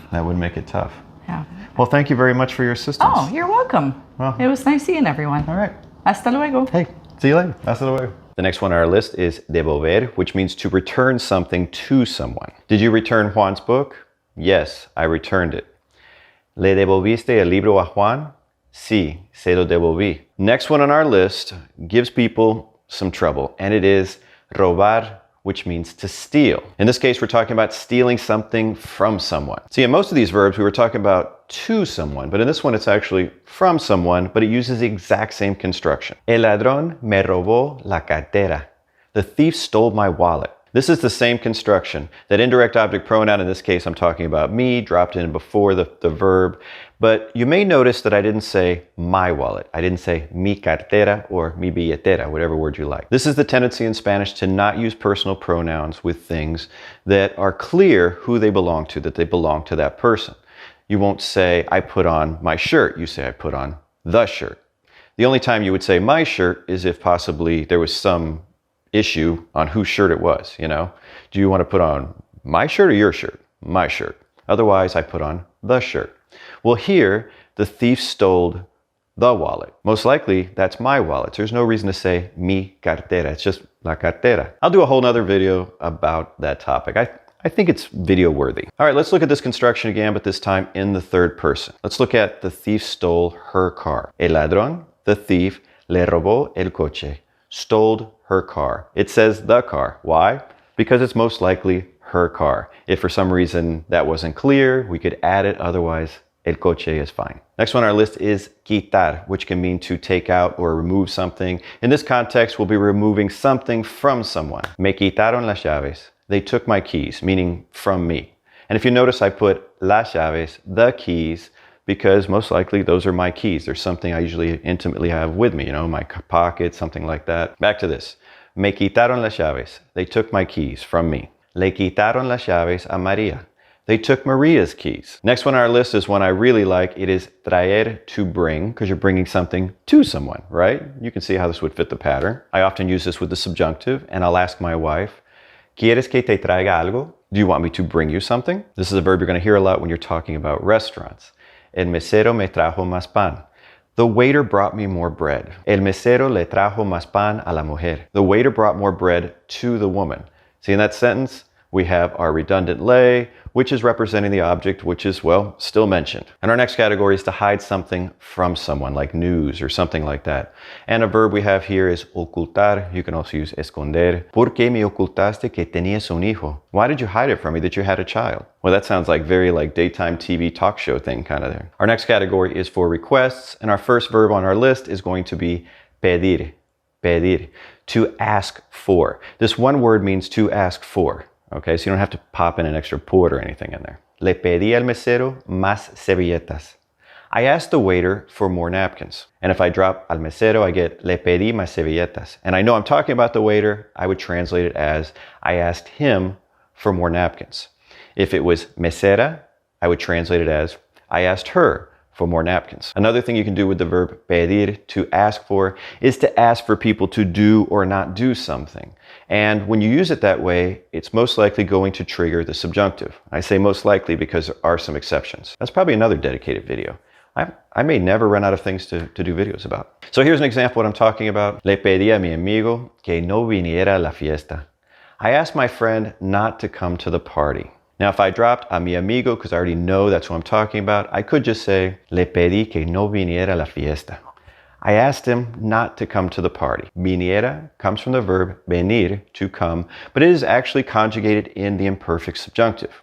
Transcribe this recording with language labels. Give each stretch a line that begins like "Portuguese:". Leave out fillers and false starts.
English: That would make it tough. Yeah. Well, thank you very much for your assistance. Oh, you're welcome. Well, it was nice seeing everyone. All right.
Spanish: Hasta luego.
English: Hey, see you later.
Spanish: Hasta luego.
English: The next one on our list is devolver, which means to return something to someone. Did you return Juan's book? Yes, I returned it.
Spanish: ¿Le devolviste el libro a Juan? Sí, se lo devolví.
English: Next one on our list gives people some trouble, and it is robar, which means to steal. In this case, we're talking about stealing something from someone. See, in most of these verbs, we were talking about to someone, but in this one, it's actually from someone, but it uses the exact same construction.
Spanish: El ladrón me robó la cartera.
English: The thief stole my wallet. This is the same construction. That indirect object pronoun, in this case, I'm talking about me, dropped in before the verb. But you may notice that I didn't say my wallet. I didn't say
Spanish: mi cartera
English: or
Spanish: mi billetera,
English: whatever word you like. This is the tendency in Spanish to not use personal pronouns with things that are clear who they belong to, that they belong to that person. You won't say, I put on my shirt. You say, I put on the shirt. The only time you would say my shirt is if possibly there was some issue on whose shirt it was, you know? Do you want to put on my shirt or your shirt? My shirt. Otherwise, I put on the shirt. Well, here, the thief stole the wallet. Most likely, that's my wallet. There's no reason to say
Spanish: mi cartera.
English: It's just
Spanish: la cartera.
English: I'll do a whole nother video about that topic. I think it's video worthy. All right, let's look at this construction again, but this time in the third person. Let's look at the thief stole her car.
Spanish: El ladrón,
English: the thief,
Spanish: le robó el coche.
English: Stole her car. It says the car. Why? Because it's most likely her car. If for some reason that wasn't clear, we could add it. Otherwise,
Spanish: el coche
English: is fine. Next one on our list is quitar, which can mean to take out or remove something. In this context, we'll be removing something from someone.
Spanish: Me quitaron las llaves.
English: They took my keys, meaning from me. And if you notice, I put
Spanish: las llaves,
English: the keys, because most likely those are my keys. There's something I usually intimately have with me, you know, my pocket, something like that. Back to this.
Spanish: Me quitaron las llaves.
English: They took my keys from me.
Spanish: Le quitaron las llaves a María.
English: They took Maria's keys. Next one on our list is one I really like. It is traer, to bring, because you're bringing something to someone, right? You can see how this would fit the pattern. I often use this with the subjunctive, and I'll ask my wife,
Spanish: ¿Quieres que te traiga algo?
English: Do you want me to bring you something? This is a verb you're going to hear a lot when you're talking about restaurants.
Spanish: El mesero me trajo más pan.
English: The waiter brought me more bread.
Spanish: El mesero le trajo más pan a la mujer.
English: The waiter brought more bread to the woman. See, in that sentence, we have our redundant le, which is representing the object, which is, well, still mentioned. And our next category is to hide something from someone, like news or something like that. And a verb we have here is ocultar. You can also use esconder.
Spanish: ¿Por qué me ocultaste que tenías un hijo?
English: Why did you hide it from me that you had a child? Well, that sounds like very like daytime TV talk show thing kind of there. Our next category is for requests. And our first verb on our list is going to be pedir. Pedir, to ask for. This one word means to ask for. Okay, so you don't have to pop in an extra por or anything in there.
Spanish: Le pedí al mesero más servilletas.
English: I asked the waiter for more napkins. And if I drop al mesero, I get
Spanish: le pedí más servilletas.
English: And I know I'm talking about the waiter, I would translate it as I asked him for more napkins. If it was mesera, I would translate it as I asked her for more napkins. Another thing you can do with the verb pedir, to ask for, is to ask for people to do or not do something. And when you use it that way, it's most likely going to trigger the subjunctive. I say most likely because there are some exceptions. That's probably another dedicated video. I may never run out of things to do videos about. So here's an example of what I'm talking about.
Spanish: Le pedí a mi amigo que no viniera a la fiesta.
English: I asked my friend not to come to the party. Now, if I dropped a mi amigo, because I already know that's what I'm talking about, I could just say,
Spanish: le pedí que no viniera a la fiesta.
English: I asked him not to come to the party. Viniera comes from the verb venir, to come, but it is actually conjugated in the imperfect subjunctive.